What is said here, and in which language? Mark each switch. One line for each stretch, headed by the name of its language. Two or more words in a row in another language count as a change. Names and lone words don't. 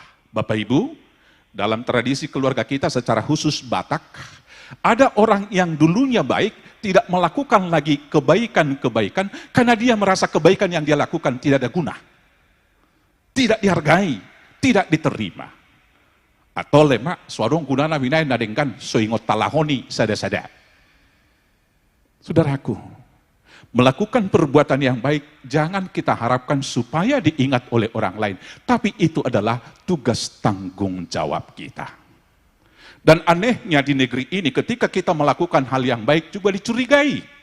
Indonesian: Bapak Ibu, dalam tradisi keluarga kita secara khusus Batak, ada orang yang dulunya baik, tidak melakukan lagi kebaikan-kebaikan, karena dia merasa kebaikan yang dia lakukan tidak ada guna. Tidak dihargai, tidak diterima. Atau lemak,
Batak Toba: suarong gunana winai nadengkan, soingot talahoni sada-sada.
Indonesian: Saudaraku, melakukan perbuatan yang baik, jangan kita harapkan supaya diingat oleh orang lain. Tapi itu adalah tugas tanggung jawab kita. Dan anehnya di negeri ini, ketika kita melakukan hal yang baik juga dicurigai.